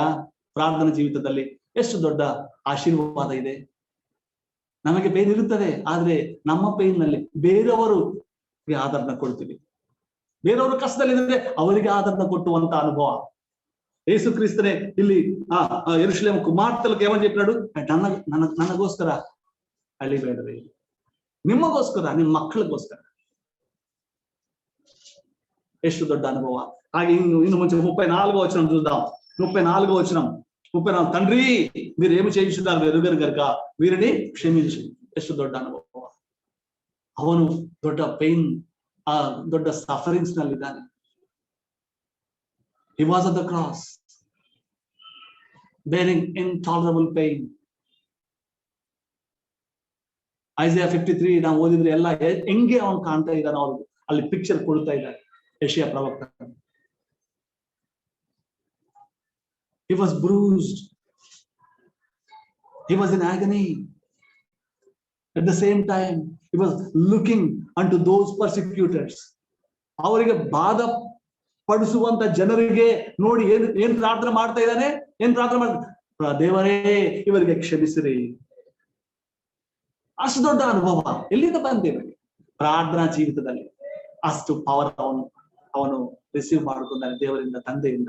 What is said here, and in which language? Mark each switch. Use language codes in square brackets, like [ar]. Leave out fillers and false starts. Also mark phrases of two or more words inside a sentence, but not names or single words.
[kn] ಪ್ರಾರ್ಥನಾ ಜೀವಿತದಲ್ಲಿ ಎಷ್ಟು ದೊಡ್ಡ ಆಶೀರ್ವಾದ ಇದೆ. ನಮಗೆ ಪೇನ್ ಇರುತ್ತದೆ, ಆದ್ರೆ ನಮ್ಮ ಪೇನ್ ನಲ್ಲಿ ಬೇರೆಯವರಿಗೆ ಆದರಣ ಕೊಡ್ತೀವಿ. ಬೇರೆಯವರು ಕಷ್ಟದಲ್ಲಿದ್ರೆ ಅವರಿಗೆ ಆದರಣ ಕೊಟ್ಟುವಂತ ಅನುಭವ. ಯೇಸು ಕ್ರಿಸ್ತನೇ ಇಲ್ಲಿ [te] ಯೆರೂಷಲೇము కుమార్తెలకు ఏమని చెప్పినాడు? [kn] ನನಗೋಸ್ಕರ ಅಳಿಬೇಡ್ರಿ, ನಿಮ್ಮಗೋಸ್ಕರ, ನಿಮ್ಮ ಮಕ್ಕಳಿಗೋಸ್ಕರ. ಎಷ್ಟು ದೊಡ್ಡ ಅನುಭವ. ಹಾಗೆ ಇನ್ನು ಮುಂಚೆ [te] 34వ వచనం చూద్దాం. 34వ వచనం, తండ్రి మీరు ఏమి చేయించున్నారు ఎరుగరు గనుక వీరిని క్షమించు. [kn] ಎಷ್ಟು ದೊಡ್ಡ ಅನುಭವ. ಅವನು ದೊಡ್ಡ ಪೇನ್, ದೊಡ್ಡ ಸಫರಿಂಗ್ಸ್ ನಲ್ಲಿದ್ದಾನೆ. [en] He was at the cross, bearing intolerable pain. [kn] Isaiah 53 ನಾವು ಓದಿದ್ರೆ ಎಲ್ಲ ಹೆಂಗೆ ಅವನು ಕಾಣ್ತಾ ಇದ್ದಾನೆ, ಅವ್ರು ಅಲ್ಲಿ ಪಿಕ್ಚರ್ ಕೊಡ್ತಾ ಇದ್ದಾರೆ ಯೆಶಾಯ ಪ್ರವಕ್ತ. [en] He was bruised, he was in agony. At the same time, he was looking unto those persecutors. [kn] ಅವರಿಗೆ ಪಡಿಸುವಂತ ಜನರಿಗೆ ನೋಡಿ ಏನ್ ಪ್ರಾರ್ಥನೆ ಮಾಡ್ತಾ ಇದ್ದಾನೆ, ಏನ್ ಪ್ರಾರ್ಥನೆ ಮಾಡ್ತಾ, ದೇವರೇ ಇವರಿಗೆ ಕ್ಷಮಿಸಿರಿ. ಅಷ್ಟು ದೊಡ್ಡ ಅನುಭವ ಎಲ್ಲಿಂದ ಬಂದಿವೆ? ಪ್ರಾರ್ಥನಾ ಜೀವಿತದಲ್ಲಿ ಅಷ್ಟು ಪವರ್ ಅವನು ರಿಸೀವ್ ಮಾಡಿಕೊಂಡಾನೆ ದೇವರಿಂದ, ತಂದೆಯಿಂದ.